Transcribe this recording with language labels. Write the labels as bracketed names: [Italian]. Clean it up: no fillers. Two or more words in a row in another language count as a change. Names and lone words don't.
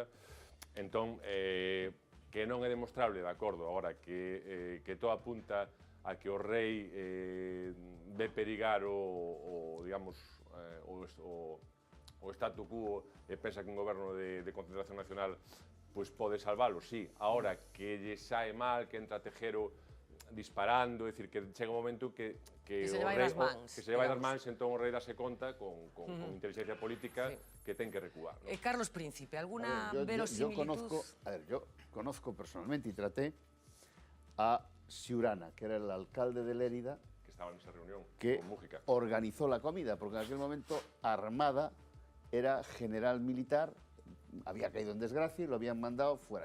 [Galician] Entón, que non é demostrable, de acordo, agora que todo apunta a que o rei ve perigar digamos, o statu quo e pensa que un goberno de concentración nacional pois pode salvalo, sí. Ahora, que lle sae mal, que entra Tejero disparando, é dicir, que chega un momento que se lle vai das mans. Que se lle vai das mans, entón o rei dase conta con inteligencia política que ten que recuar. [Spanish] Carlos Príncipe, alguna verosimilitud? Yo conozco personalmente y traté a Ciurana, que era el alcalde de Lérida, que estaba en esa reunión que con Mújica, organizó la comida, porque en aquel momento Armada era general militar, había caído en desgracia y lo habían mandado fuera.